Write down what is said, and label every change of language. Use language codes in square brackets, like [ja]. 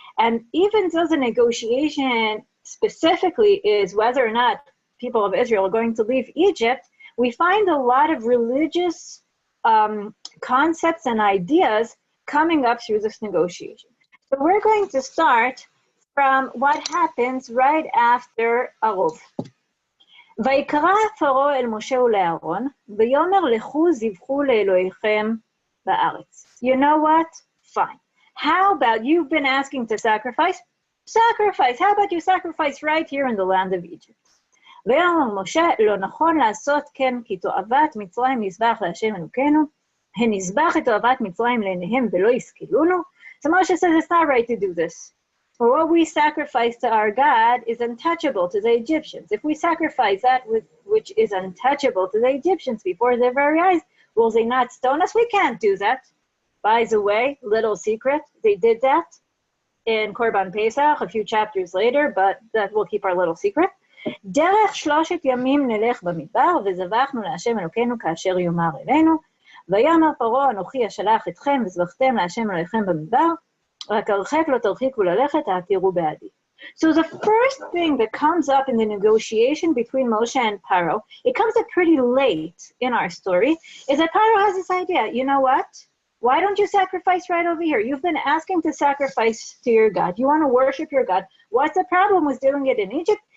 [en] And even though the negotiation specifically is whether or not people of Israel are going to leave Egypt, we find a lot of religious concepts and ideas coming up through this negotiation. So we're going to start from what happens right after Arov. [he] ויקרא פרעה אל משה ולאהרון, ויאמר לכו זבחו לאלוהיכם בארץ. [en] You know what? Fine. How about you've been asking to sacrifice? Sacrifice. How about you sacrifice right here in the land of Egypt? [he] ויאמר משה לא נכון לעשות כן, כי תועבת מצרים נזבח להשם אלוקינו, הנזבח את תועבת מצרים לעיניהם ולא יסכלונו. [en] So Moshe says it's not right to do this. For what we sacrifice to our God is untouchable to the Egyptians. If we sacrifice that which is untouchable to the Egyptians before their very eyes, will they not stone us? We can't do that. By the way, little secret, they did that in Korban Pesach a few chapters later, but that will keep our little secret. [he] דרך 3 ימים נלך במדבר, וזבחנו להשם אלוקינו כאשר יאמר אלינו, ויאמר פרעה אנוכי אשלח אתכם, וזבחתם להשם אלוהיכם במדבר, רק הרחק לא תרחיקו ללכת, העתירו בעדי. [en] So the first thing that comes up in the negotiation between Moshe and Paro, it comes up pretty late in our story, is that Paro has this idea, you know what? Why don't you sacrifice right over here? You've been asking to sacrifice to your God. You want to worship your God. What's the problem with doing it in Egypt?